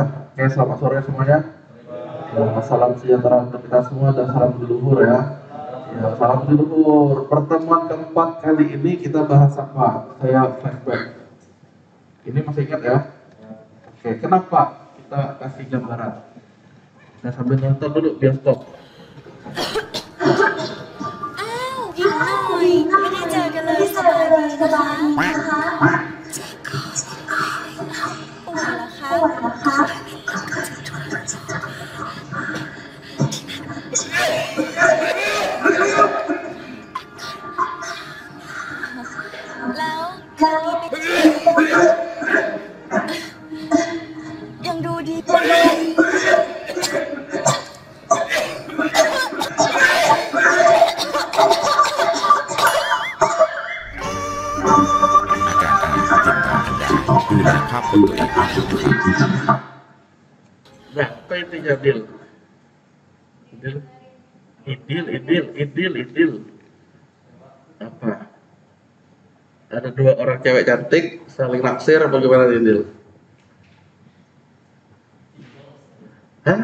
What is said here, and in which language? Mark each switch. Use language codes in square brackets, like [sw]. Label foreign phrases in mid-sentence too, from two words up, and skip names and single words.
[id] Oke, selamat sore semuanya. Ya, salam sejahtera untuk kita semua dan salam leluhur ya. Ya, salam leluhur. Pertemuan keempat kali ini kita bahas apa? Saya flashback. Ini masih ingat ya? Oke, kenapa kita kasih gambaran? Saya sambil nonton dulu bioskop. [th] อีกหน่อยไม่ได้เจอกันเลยสบายดีนะคะป่วยเหรอคะแล้วยังดูดีกว่าเลย ดูแลภาพของตัวเอง [id] Nah, apa intinya Dil? Idil. Apa? Ada dua orang cewek cantik saling naksir apa gimana Dil? Hah?